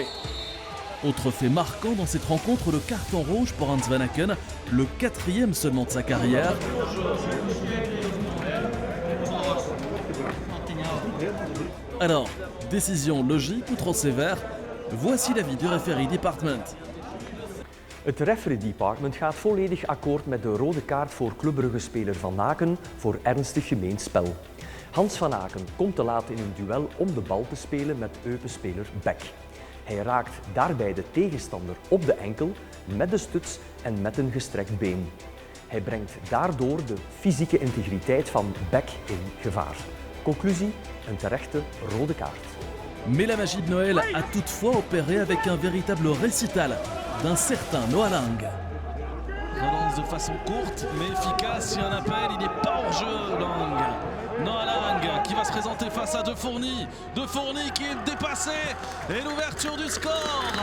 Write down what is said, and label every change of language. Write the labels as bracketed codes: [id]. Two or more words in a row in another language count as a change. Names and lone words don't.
[fr] Autre fait marquant dans cette rencontre, le carton rouge pour Hans Van Aken, le 4e seulement de sa carrière. Alors, décision logique ou trop sévère? Voici l'avis du [en] referee department. [nl] Het [en] referee department [nl] gaat volledig akkoord met de rode kaart voor Club Brugge-speler Van Aken voor ernstig gemeen spel. Hans Van Aken komt te laat in een duel om de bal te spelen met Eupen-speler Beck. Hij raakt daarbij de tegenstander op de enkel met de stuts en met een gestrekt been. Hij brengt daardoor de fysieke integriteit van Beck in gevaar. Conclusie: een terechte rode kaart. [fr] Mais la magie de Noël a toutefois opéré avec un véritable récital d'un certain Noah Lang. Relance de façon courte mais efficace, il y a un appel, il n'est pas hors jeu, Lang. Noah Lang qui va se présenter face à De Fourny. De Fourny qui est dépassé et l'ouverture du score.